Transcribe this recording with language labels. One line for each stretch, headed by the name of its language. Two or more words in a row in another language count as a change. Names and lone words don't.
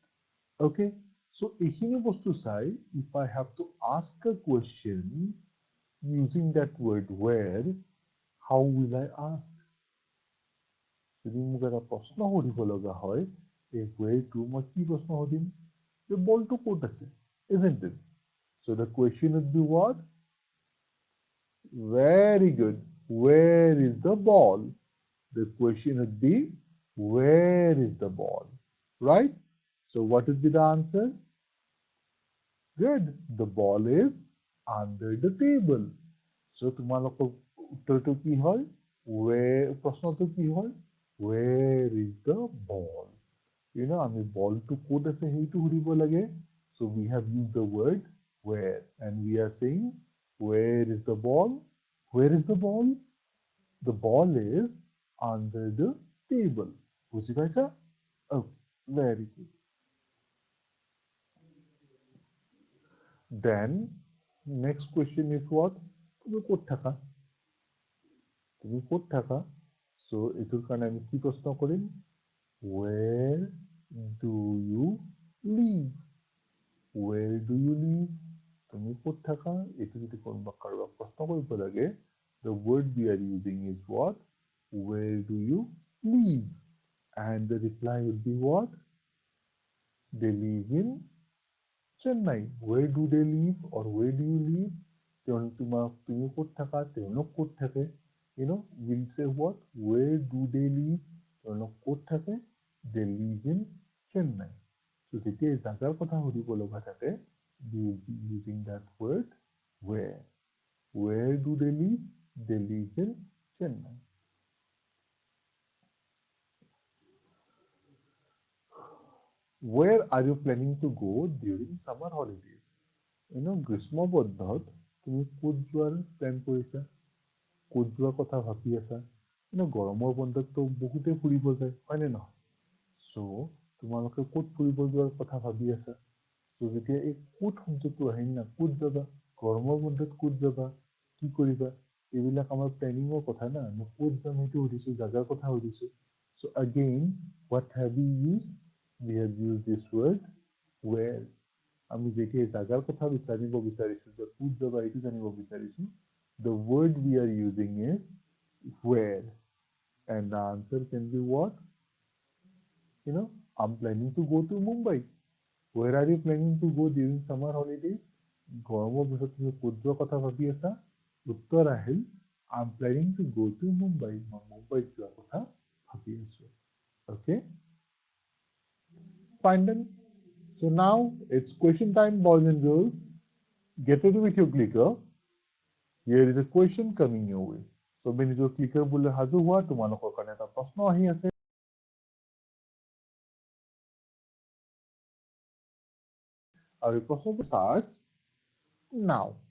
English: Okay? So,
Assamese: এইখিনি বস্তু চাই,
English: if I have to ask a question using that word where, how will I ask?
Assamese: যদি মোক এটা প্ৰশ্ন সুধিব লগা হয়, এই whereটো মই কি প্ৰশ্ন সুধিম? যে বলটো ক'ত আছে?
English: Isn't it? So the question would be what? Very good. Where is the ball? The question would be, where is the ball? Right? So what would be the answer? Good. The ball is under the table.
Assamese: So তোমালোকৰ উত্তৰটো কি হয়? প্ৰশ্নটো কি হয়?
English: Where is the ball?
Assamese: আমি বলটো ক'ত আছে সেইটো সুধিব লাগে.
English: So we have used the word where and we are saying where is the ball? Where is the ball? The ball is under the table.
Assamese: বুঝি পাইছা?
English: Oh, very good. Then next question is what?
Assamese: তুমি ক'ত থাকা? তুমি ক'ত থাকা? So এইটোৰ কাৰণে আমি কি প্ৰশ্ন কৰিম?
English: Where do you live? Where do you live?
Assamese: তুমি ক'ত থাকা? এইটো যদি কোনোবা কাৰোবাক প্ৰশ্ন কৰিব লাগে,
English: the word we are using is what? Where do you live? And the reply would be what? They live in Chennai. Where do they live or where do you live?
Assamese: তুমি ক'ত থাকা? তেওঁলোক ক'ত থাকে?
English: We'll say what? Where do they live?
Assamese: তেওঁলোক ক'ত থাকে?
English: They live in Chennai.
Assamese: So যেতিয়া জাগাৰ কথা সুধিব লগা থাকে,
English: we will be using that word where. Where do they live? They live in Chennai. Where are you planning to go during summer holidays?
Assamese: গ্ৰীষ্ম বন্ধত তুমি ক'ত যোৱাৰ প্লেন কৰিছা? ক'ত যোৱাৰ কথা ভাবি আছা? গৰমৰ বন্ধততো বহুতে ফুৰিব যায়, হয়নে নহয়? So তোমালোকে ক'ত ফুৰিব যোৱাৰ কথা ভাবি আছা? So যেতিয়া এই ক'ত শব্দটো আহে না, ক'ত যাবা? গৰমৰ বন্ধত ক'ত যাবা? কি কৰিবা? এইবিলাক আমাৰ প্লেনিঙৰ কথা না, মই ক'ত যাম সেইটো সুধিছো, জাগাৰ কথা সুধিছো.
English: So again, what have we used? We have used this word where.
Assamese: আমি যেতিয়া জাগাৰ কথা বিচাৰিব বিচাৰিছো যে ক'ত যাবা এইটো জানিব বিচাৰিছো,
English: the word we are using is where. And the answer can be what? I'm planning to go to Mumbai. Where are you planning to go during summer holidays?
Assamese: গৰমৰ বন্ধত তুমি ক'ত যোৱাৰ কথা ভাবি আছা? উত্তৰ আহিল,
English: I'm planning to go to Mumbai.
Assamese: মই মুম্বাইত যোৱাৰ কথা ভাবি আছো.
English: Okay? Fine then. So now it's question time, boys and girls. Get ready with your clicker. Here is a question coming your way.
Assamese: So নিজৰ clicker বোলে সাজু হোৱা, তোমালোকৰ কাৰণে এটা প্ৰশ্ন আহি আছে. আৰু প্ৰশ্নটো
English: starts now.